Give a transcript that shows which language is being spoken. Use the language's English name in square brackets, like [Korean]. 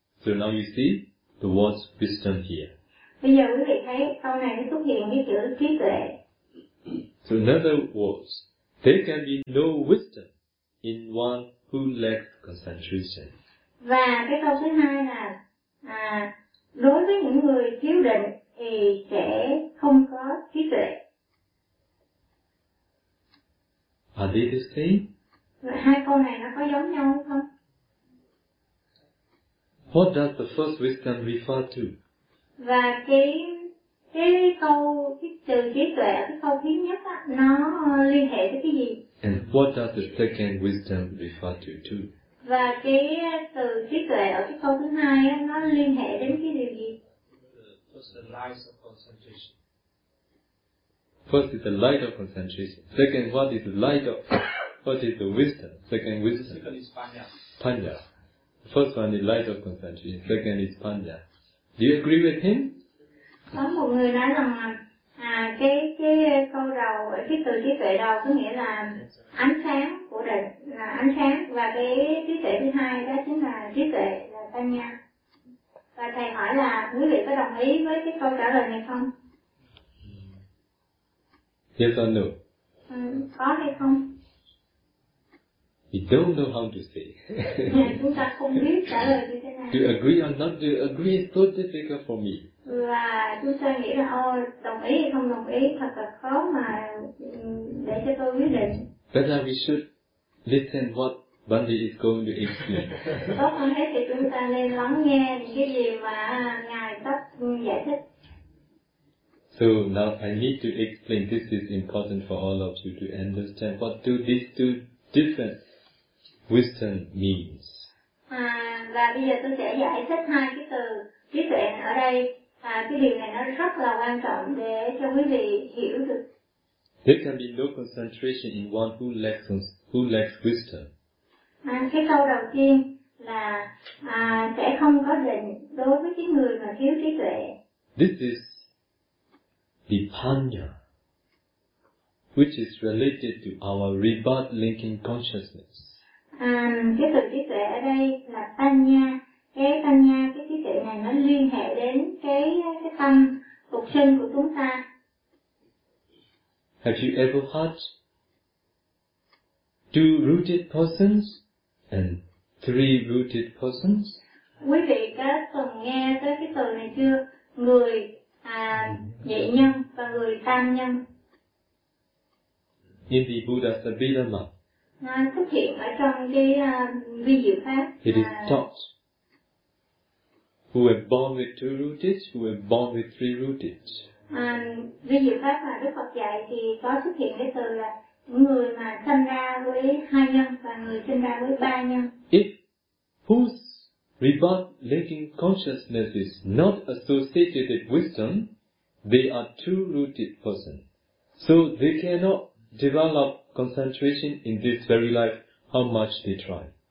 [English] So now you see the word wisdom here. [Vietnamese] Bây giờ quý vị thấy câu này nó xuất hiện cái chữ trí tuệ. [English] So in other words, there can be no wisdom in one who lacks concentration. [Vietnamese] Và cái câu thứ hai là đối với những người thiếu định thì sẽ không có trí tuệ. [English] Are they the same? [Vietnamese] Hai câu này nó có giống nhau không? [English] What does the first wisdom refer to? [Vietnamese] Và cái câu cái từ trí tuệ ở cái câu thứ nhất á nó liên hệ với cái gì? [English] And what does the second wisdom refer to too? [Vietnamese] Và cái từ trí tuệ ở cái câu thứ hai á nó liên hệ đến cái điều gì? [English] First the light of concentration. First is the light of concentration. Second, what is the light of? What is the wisdom? Second wisdom. Second is panya. [Pali] Panya. [English] First one is light of concentration. Second is panya. Do you agree with him? [Vietnamese] Có một người nói rằng cái câu đầu, cái từ trí tuệ đầu có nghĩa là ánh sáng của định, là ánh sáng, và cái trí tuệ thứ hai đó chính là trí tuệ, là panya. Và thầy hỏi là quý vị có đồng ý với cái câu trả lời này không? [English] Yes or no? [Vietnamese] Có hay không? [English] We don't know how to say. [Vietnamese] Chúng ta không biết trả lời như thế nào. [English] To agree or not to agree is so difficult for me. [Vietnamese] Và chúng ta nghĩ là đồng ý hay không đồng ý thật là khó mà để cho tôi quyết định. [English] Better we should listen what Bandi is going to explain. [Vietnamese] Tốt hơn thế thì chúng ta nên lắng nghe những cái gì mà Ngài sắp giải thích. [English] So now I need to explain, this is important for all of you to understand what do these two different wisdom means. [Vietnamese] Và bây giờ tôi sẽ giải thích hai cái từ trí tuệ ở đây. Cái điều này nó rất là quan trọng để cho quý vị hiểu được. [English] There can be no concentration in one who lacks wisdom. [Vietnamese] Cái câu đầu tiên là sẽ không có định đối với cái người mà thiếu trí tuệ. [English] This is Vipanya, which is related to our rebirth linking consciousness. [Vietnamese] Cái từ trí tuệ ở đây là Panya. Cái Panya, cái trí tuệ này nó liên hệ đến cái tâm phục sinh của chúng ta. [English] Have you ever heard two rooted persons and three rooted persons? [Vietnamese] Quý vị có từng nghe tới cái từ này chưa? Người nhị nhân và người tam nhân. [English] In the Buddha Sabidama. [Vietnamese] Nó xuất hiện ở trong cái vi diệu pháp. [English] It is taught. Who were born with two rooted, who were born with three rooted. [Vietnamese] Vi diệu pháp mà Đức Phật dạy thì có xuất hiện cái từ là người mà sinh ra với hai nhân và người sinh ra với ba nhân. [English] If whose rebirth linking consciousness is not associated with wisdom, they are two rooted person. So they cannot develop concentration in this very life, how much they try.